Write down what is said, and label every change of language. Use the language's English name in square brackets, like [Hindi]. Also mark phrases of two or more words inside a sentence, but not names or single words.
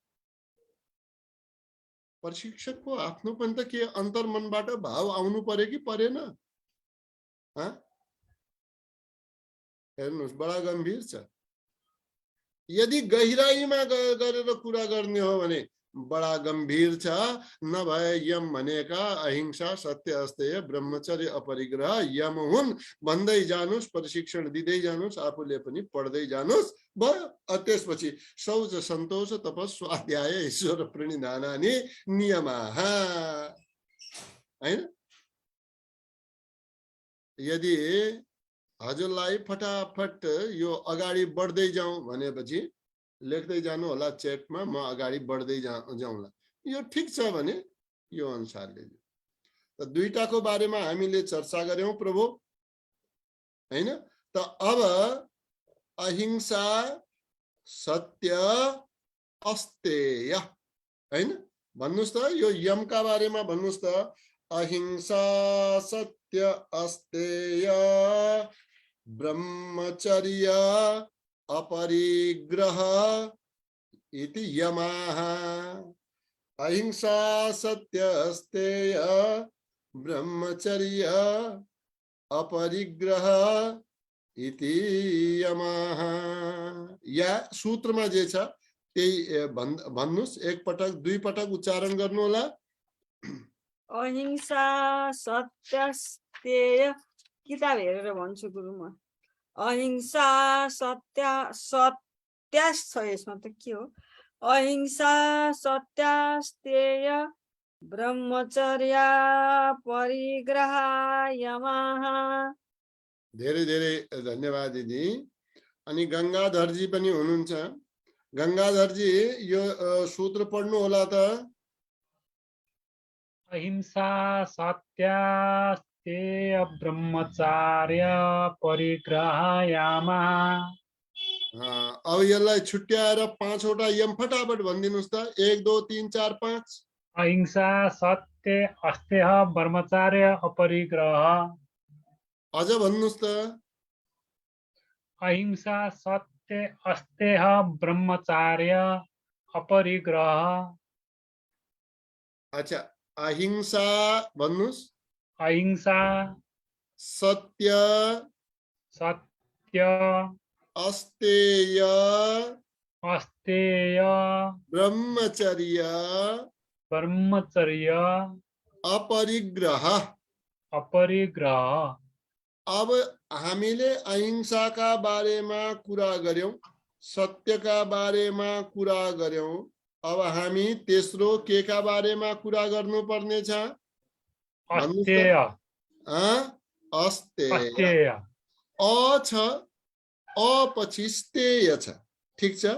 [Nepali] प्रशिक्षकको आफ्नो पनि त के अन्तर्मनबाट भाव आउनु पर्यो कि परेन? हेर्नुहोस्, बडा गम्भीर छ। यदि गहिराईमा गरेर कुरा गर्ने हो भने बडा गम्भीर छ। नभए यम भनेका अहिंसा, सत्य, अस्तेय, ब्रह्मचर्य, अपरिग्रह यम हुन् भन्दै जानुस्, प्रशिक्षण दिँदै जानुस्, आफूले पनि पढ्दै जानुस्, भयो। त्यसपछि शौच, सन्तोष, [Sanskrit] तपस्, स्वाध्याय, ईश्वर प्रणिधानानि नियमाः हैन? [Nepali] यदि हजुरलाई फटाफट यो अगाडि बढ्दै जाउँ भनेपछि लेख्दै जानु होला च्याटमा, म अगाडि बढ्दै जाउँला। यो ठिक छ भने यो अनुसारले। त दुईटाको बारेमा हामीले चर्चा गर्यौं प्रभु हैन? त अब अहिंसा, सत्य, अस्तेय हैन? भन्नुस् त, यो यमका बारेमा भन्नुस् त। [Sanskrit] अहिंसा, सत्य, अस्तेय, ब्रह्मचर्य, अपरिग्रह इति यमाः। अहिंसा, सत्य, अस्तेय, ब्रह्मचर्य, अपरिग्रह इति यमाः। [Nepali] या सूत्रमा जे छ त्यही भन्नुस्, एक पटक दुई पटक उच्चारण गर्नु होला। अहिंसा, सत्य, अस्तेय, किताब हेरेर भन्छु गुरु म। अहिंसा, सत्य, सत्यास छ यसमा त के हो? [Sanskrit] अहिंसा, सत्य, अस्तेय, ब्रह्मचर्य, परिग्रह यमः। [Nepali] धेरै धेरै धन्यवाद दिदी। अनि गंगाधरजी पनि हुनुहुन्छ। गंगाधरजी यो सूत्र पढ्नु होला त। [Sanskrit] अहिंसा, सत्य, अस्तेय, ब्रह्मचर्य, परिग्रह यमः। [Nepali] अब यसलाई छुट्याएर पाँचवटा यम फटाफट भनिदिनुस् त। 1 2 3 4 5। अहिंसा, सत्य, अस्तेय, ब्रह्मचर्य, अपरिग्रह। अझ भन्नुस् त। अहिंसा, सत्य, अस्तेय, ब्रह्मचर्य, अपरिग्रह। अच्छा, अहिंसा भन्नुस्। अहिंसा, सत्य, सत्य, अस्तेय, अस्तेय, ब्रह्मचर्य, ब्रह्मचर्य, अपरिग्रह। अपरिग्रह। अब हामीले अहिंसाका बारेमा कुरा गर्यौं, सत्यका बारेमा कुरा गर्यौं। अब हामी तेस्रो केका बारेमा कुरा गर्नुपर्ने छ? अस्तेय। अस्तेय। अ छ, अ पछि स्तेय छ। ठीक छ?